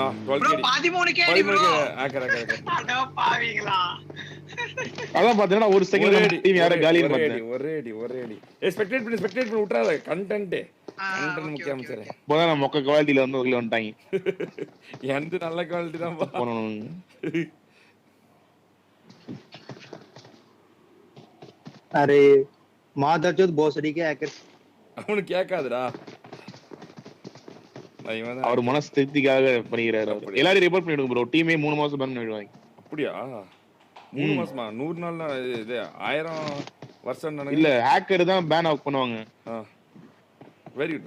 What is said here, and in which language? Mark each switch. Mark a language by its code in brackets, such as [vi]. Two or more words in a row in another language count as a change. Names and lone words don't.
[ta] 13 கேடி ப்ரோ. அட பாவிங்களா. அதான் பாத்தீங்கன்னா ஒரு செகண்ட் டீம் யார காலின்னு பார்த்தேன். ஒரே அடி. ஸ்பெக்டேட் பண்ணி விட்றாத. கண்டென்ட் முக்கியம் சார். போதா நம்ம மொக்க குவாலிட்டில வந்து உள்ள வந்துட்டாங்க. எந்த நல்ல குவாலிட்டி தான் போறோம். [hi] अरे मादरचोद भोसड़ी के हैकर [ta] அவனுக்கு கேட்காதுடா. அவர் மனசு திருப்திக்காக பண்ணிக்கிறாரு. எல்லாரும் ரிப்போர்ட் பண்ணிடுங்க ப்ரோ. டீமே 3 மாசம் பேன் பண்ணிடுவாங்க. அப்படியா? 3 மாசமா? 100 நாள்னா இது 1000 வருஷம் நினைக்கிறேன். இல்ல ஹேக்கர் தான் பேன் அவுட் பண்ணுவாங்க. [en] very good.